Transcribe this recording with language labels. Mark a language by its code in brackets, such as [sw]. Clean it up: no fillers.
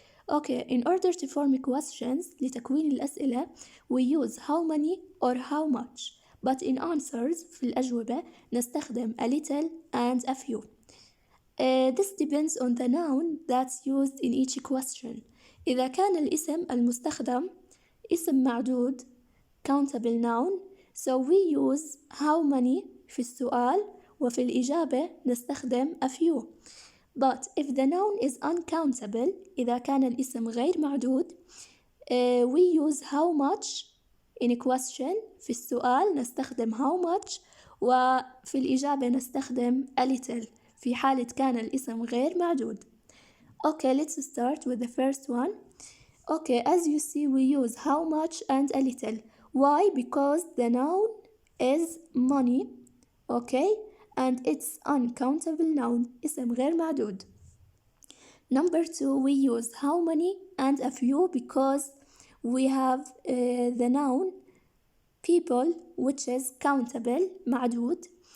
[en] Okay, in order to form questions [ar] لتكوين الأسئلة, [en] we use how many or how much. But in answers [ar] في الأجوبة نستخدم [en] a little and a few. This depends on the noun that's used in each question. [ar] إذا كان الاسم المستخدم اسم معدود [en] countable noun, so we use how many [ar] في السؤال وفي الإجابة نستخدم [en] a few. But if the noun is uncountable, [ar] إذا كان الاسم غير معدود, [en] we use how much in a question. [ar] في السؤال نستخدم [en] how much [ar] وفي الإجابة نستخدم [en] a little [ar] في حالة كان الاسم غير معدود. [en] Okay, let's start with the first one. Okay, as you see, we use how much and a little. Why? Because the noun is money, okay, and it's uncountable noun, [ar] اسم غير معدود. [en] Number two, we use how many and a few because we have the noun people, which is countable, معدود.